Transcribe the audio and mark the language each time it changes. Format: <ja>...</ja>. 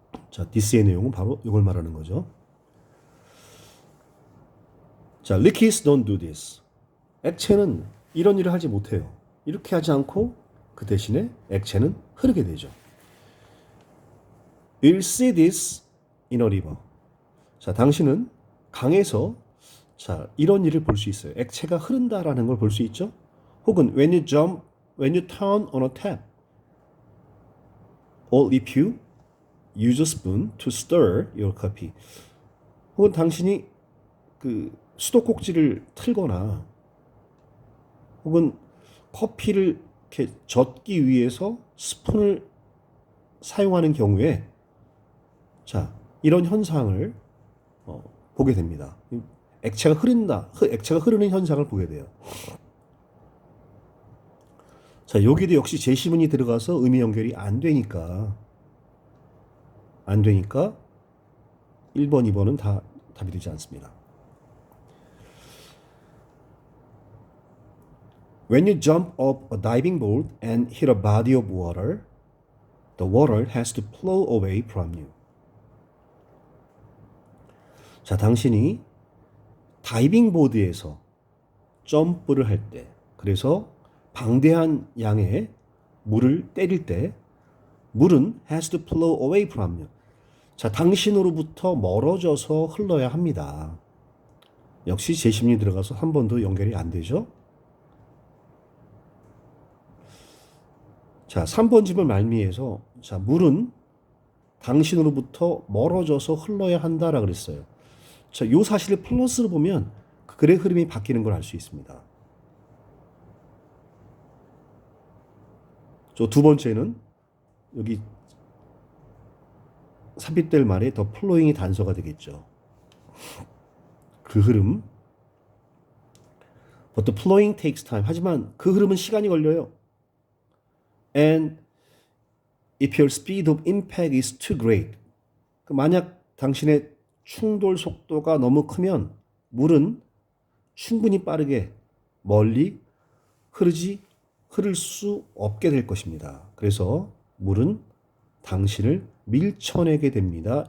<ko>자, this의 내용은 바로 이걸 말하는 거죠.</ko> <en>자, liquids don't do this.</en> <ko>액체는 이런 일을 하지 못해요. 이렇게 하지 않고 그 대신에 액체는 흐르게 되죠.</ko> <en>You'll see this in a river.</en> <ko>자, 당신은 강에서 자, 이런 일을 볼 수 있어요. 액체가 흐른다라는 걸 볼 수 있죠.</ko> <en>혹은 when you turn on a tap, or if you use a spoon to stir your coffee.</en> <ko>혹은 당신이 그 수도꼭지를 틀거나 혹은 커피를 이렇게 젓기 위해서 스푼을 사용하는 경우에 자, 이런 현상을 보게 됩니다. 액체가 흐르는 현상을 보게 돼요. 자, 여기도 역시 제시문이 들어가서 의미 연결이 안 되니까 1번, 2번은 다 답이 되지 않습니다.</ko> <en>When you jump off a diving board and hit a body of water, the water has to flow away from you.</en> <ko>자, 당신이 다이빙 보드에서 점프를 할 때, 그래서 방대한 양의 물을 때릴 때, 물은</ko> <en>has to flow away from you.</en> <ko>자, 당신으로부터 멀어져서 흘러야 합니다. 역시 제시문이 들어가서 한 번도 연결이 안 되죠? 자, 3번 집을 말미에서 자, 물은 당신으로부터 멀어져서 흘러야 한다라 그랬어요. 자, 요 사실을 플러스로 보면 그 글의 흐름이 바뀌는 걸 알 수 있습니다. 저 두 번째는 여기 삽입될 말에 더 플로잉이 단서가 되겠죠. 그 흐름.</ko> <en>But the flowing takes time.</en> <ko>하지만 그 흐름은 시간이 걸려요.</ko> <en>And if your speed of impact is too great.</en> <ko>만약 당신의 충돌 속도가 너무 크면 물은 충분히 빠르게 멀리 흐를 수 없게 될 것입니다. 그래서 물은 당신을 밀쳐내게 됩니다.</ko>